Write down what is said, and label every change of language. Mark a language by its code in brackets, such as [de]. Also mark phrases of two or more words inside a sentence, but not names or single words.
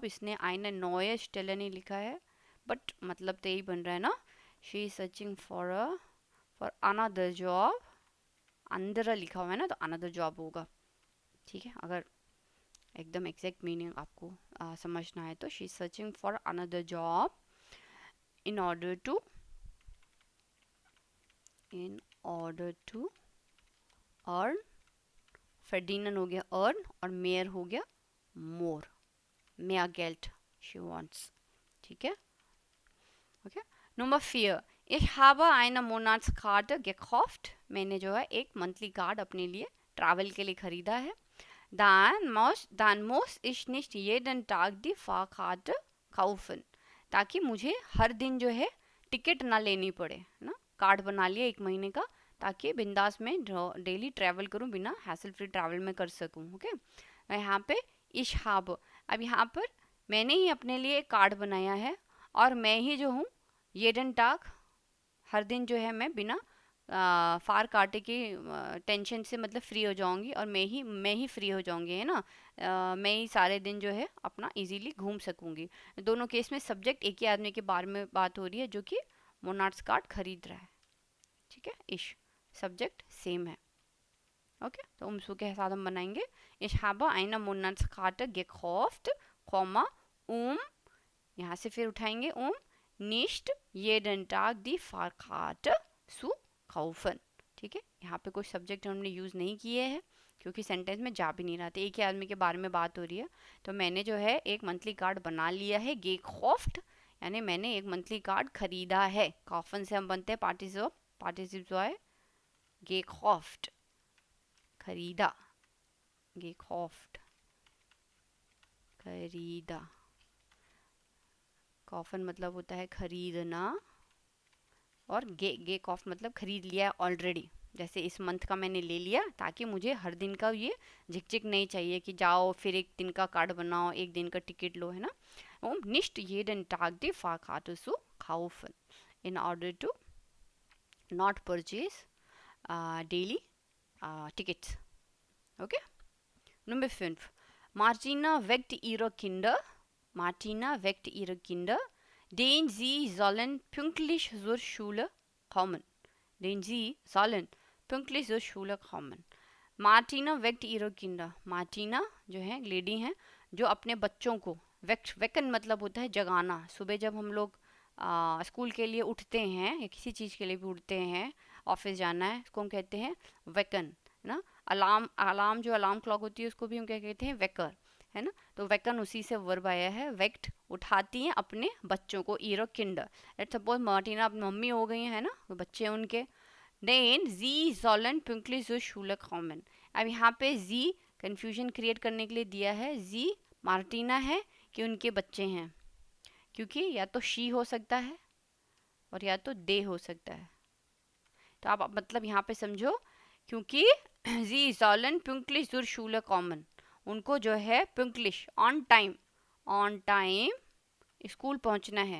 [hi] इसने [de] eine neue Stelle [hi] नहीं लिखा है, बट मतलब तो यही बन रहा है ना। [en] She is searching for another job, [hi] अंदर लिखा हुआ है ना तो अनदर जॉब होगा, ठीक है। अगर एकदम एग्जैक्ट मीनिंग आपको समझना है तो [en] She is searching for another job in order to earn, [hi] फर्डिनन हो गया अर्न और मेयर हो गया मोर, [de] mehr Geld [en] she wants, [hi] ठीक है। ओके, नंबर 4, [de] Ich habe eine Monatskarte gekauft, [hi] मैंने जो है एक मंथली कार्ड अपने लिए ट्रैवल के लिए खरीदा है। [de] Dann muss ich nicht jeden Tag die Fahrkarte kaufen, [hi] ताकि मुझे हर दिन जो है टिकट ना लेनी पड़े ना। कार्ड बना लिया 1 महीने का, ताकि बिंदास में डेली ट्रैवल करूं, बिना हैसल फ्री ट्रैवल में कर सकूं। ओके, यहाँ पे [de] ich habe, [hi] अब यहाँ पर मैंने ही अपने लिए एक कार्ड बनाया है, और मैं ही जो हूँ [de] jeden Tag, [hi] हर दिन जो है मैं बिना फार काटे की टेंशन से मतलब फ्री हो जाऊंगी, और मैं ही फ्री हो जाऊंगी, है ना। मैं ही सारे दिन जो है अपना इजीली घूम सकूंगी। दोनों केस में सब्जेक्ट एक ही आदमी के बारे में बात हो रही है जो कि मोनार्ट्स कार्ड खरीद रहा है, ठीक है। इश सब्जेक्ट सेम है। ओके, तो उमसू के साथ हम बनाएंगे [de] Ich habe eine Monatskarte gekauft, यहाँ से फिर उठाएंगे nicht jeden Tag die Fahrkarte zu kaufen, [hi] ठीक है। यहाँ पे कोई सब्जेक्ट हमने यूज़ नहीं किए हैं, क्योंकि सेंटेंस में जा भी नहीं रहा था, एक ही आदमी के बारे में बात हो रही है। तो मैंने जो है एक मंथली कार्ड बना लिया है, gekauft यानी मैंने एक मंथली कार्ड खरीदा है। कॉफन से हम बनते हैं पार्टिसिप जो है gekauft, खरीदा, gekauft खरीदा। कॉफन मतलब होता है खरीदना, और गे कॉफ मतलब खरीद लिया ऑलरेडी। जैसे इस मंथ का मैंने ले लिया, ताकि मुझे हर दिन का ये झिकझिक नहीं चाहिए कि जाओ फिर एक दिन का कार्ड बनाओ, एक दिन का टिकट लो, है ना। [de] nicht jeden Tag die Fahrkarte zu kaufen [en] in order to not purchase daily tickets. [de] Okay, Nummer 5, Martina weckt ihre Kinder, denn sie sollen pünktlich zur Schule kommen. मार्टिना वेक्ट ihre Kinder, [hi] मार्टिना जो है लेडी हैं जो अपने बच्चों को, वेकन मतलब होता है जगाना। सुबह जब हम लोग स्कूल के लिए उठते हैं या किसी चीज़ के लिए भी उठते हैं, ऑफिस जाना है, उसको हम कहते हैं वेकन, है ना। अलार्म जो अलार्म क्लॉक होती है उसको भी हम क्या कहते हैं, वेकर, है ना। तो वेकन उसी से वर्ब आया है, वेक्ट उठाती हैं अपने बच्चों को, [de] ihre Kinder. [hi] लेट्स सपोज मार्टिना अपनी मम्मी हो गई है ना, तो बच्चे उनके। [de] denn sie sollen pünktlich zur Schule kommen। [hi] अब यहाँ पे जी कंफ्यूजन क्रिएट करने के लिए दिया है, जी मार्टिना है कि उनके बच्चे हैं, क्योंकि या तो शी हो सकता है और या तो दे हो सकता है। तो आप मतलब यहाँ पे समझो, क्योंकि जी [de] sollen pünktlich zur Schule kommen, [hi] उनको जो है pünktlich ऑन टाइम स्कूल पहुँचना है।